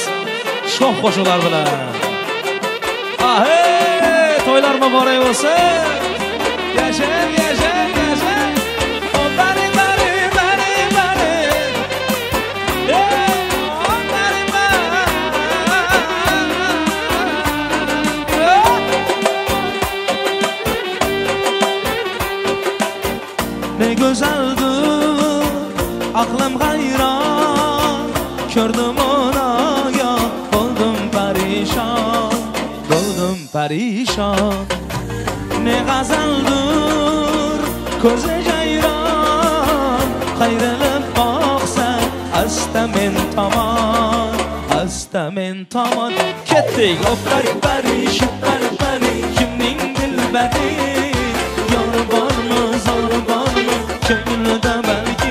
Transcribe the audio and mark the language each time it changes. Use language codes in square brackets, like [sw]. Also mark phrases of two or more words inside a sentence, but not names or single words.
[uz] Shoh qo'shiqlar bilan. Hey, to'ylar muborak bo'lsin. Yashang, yashang, yashang. Oh, bari, bari, bari, bari. Oh, bari, bari. [tr] Ne güzeldir aklım hayran, gördüm ona ya, oldum perişan, oldum perişan. [uz] Ne gazeldir ko'zi jayron, qayrilib boqsa asta men tomon, asta men tomon. Ketdik o pari pari, shu pari pari, kimning dilbari, yori bormi, zori bormi, ko'nglida balki.